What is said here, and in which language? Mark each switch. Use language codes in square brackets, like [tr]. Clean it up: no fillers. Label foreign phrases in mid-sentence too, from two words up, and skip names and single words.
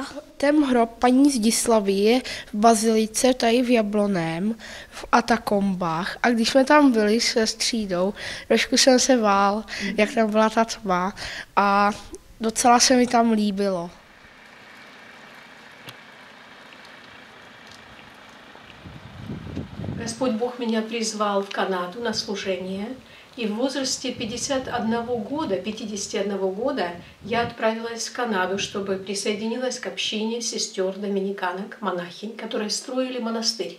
[cs] Ten hrob paní Zdislavy je v bazilice tady v Jablonném, v Atakombách. A když jsme tam byli se Střídou, trošku jsem se bál, jak tam byla ta tma a docela se mi tam líbilo. [ru] Господь Бог меня призвал в Канаду на служение. И в возрасте 51 года я отправилась в Канаду, чтобы присоединилась к общине сестер-доминиканок, монахинь, которые строили монастырь.